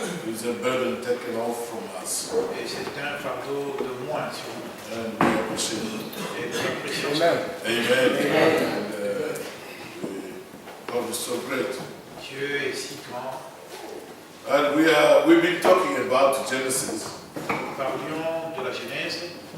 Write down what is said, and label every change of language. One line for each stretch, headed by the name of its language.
English: It's a burden taken off from us.
French: Et c'est un fardeau de moins sur nous.
English: And we appreciate it.
French: Et nous apprécions cela.
English: Amen. And God is so great.
French: Dieu est si grand.
English: And we've been talking about Genesis.
French: Nous parlions de la Genèse.